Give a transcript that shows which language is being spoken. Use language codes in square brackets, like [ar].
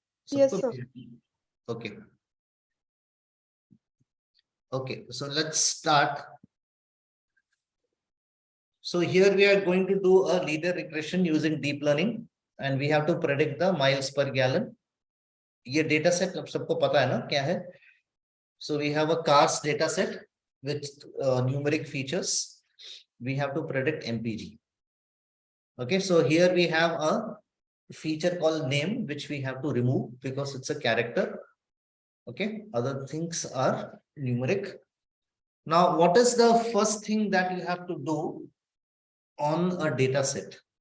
[en] Yes, sir. Okay. Okay, so let's start. So here we are going to do a linear regression using deep learning, and we have to predict the miles per gallon. [hi] ये data set अब सबको पता है ना क्या है? [en] So we have a cars data set with numeric features. We have to predict MPG. Okay, so here we have a feature called name, which we have to remove because it's a character. Okay, other things are numeric. Now, what is the first thing that you have to do on a data set?